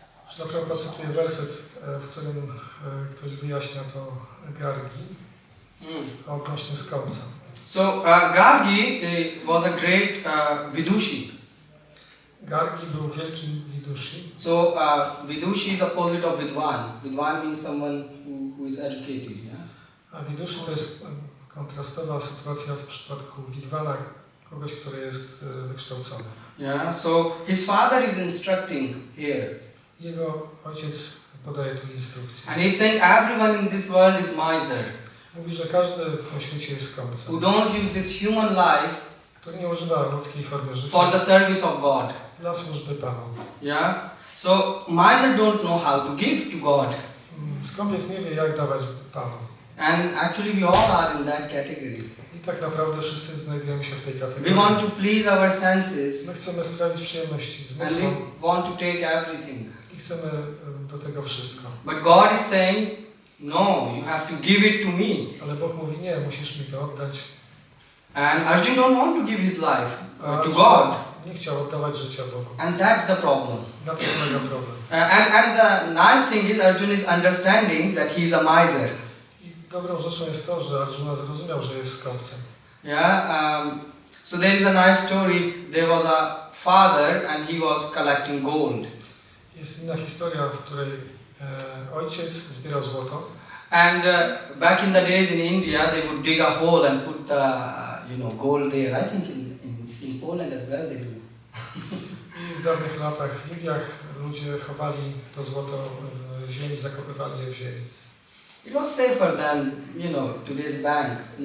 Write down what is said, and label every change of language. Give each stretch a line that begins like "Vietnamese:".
Polish: Srila Prabhupada cytuje werset, w którym ktoś wyjaśnia to Gargi odnośnie skąpca.
English: So Gargi was a great Vidushi.
Polish: Gargi był wielkim Vidushi.
English: So Vidushi is opposite of Vidwan. Vidwan means someone who is educated. Yeah?
Polish: A Vidushi to jest kontrastowa sytuacja w przypadku Vidwana, kogoś, który jest wykształcony.
English: Yeah. So his father is instructing here.
Polish: Jego ojciec podaje tu instrukcję.
English: And he's saying everyone in this world is miser.
Polish: Mówi, że każdy w tym świecie jest skąpcem.
English: Who don't use this human life
Polish: który nie używa ludzkiej formy życia
English: for the service of God.
Polish: dla służby Panu.
English: Yeah. So miser don't know how to give to God.
Polish: Skąpiec nie wie, jak dawać Panu.
English: And actually we all are in that category.
Polish: I tak naprawdę wszyscy znajdujemy się w tej kategorii.
English: We want to please our senses.
Polish: My chcemy sprawić przyjemności
English: And
Polish: zmysłom
English: we want to take everything.
Polish: i chcemy do tego wszystko.
English: But God is saying, no, you have to give it to me.
Polish: Ale Bóg mówi, nie, musisz mi to oddać.
English: And Arjuna don't want to give his life to God.
Polish: Nie chciał oddawać życia Bogu.
English: And that's the problem.
Polish: Na tym polega problem.
English: And the nice thing is Arjuna is understanding that he is a miser.
Polish: I dobrą rzeczą jest to, że Arjuna zrozumiał, że jest skąpcem.
English: Yeah. So there is a nice story. There was a father and he was collecting gold.
Polish: Jest inna historia, w której ojciec zbierał złoto.
English: And back in the days in India, they would dig a hole and put the gold there. I think in Poland as well they do.
Polish: I w dawnych latach w Indiach ludzie chowali to złoto w ziemi, zakopywali je w ziemi.
English: It was safer than today's bank.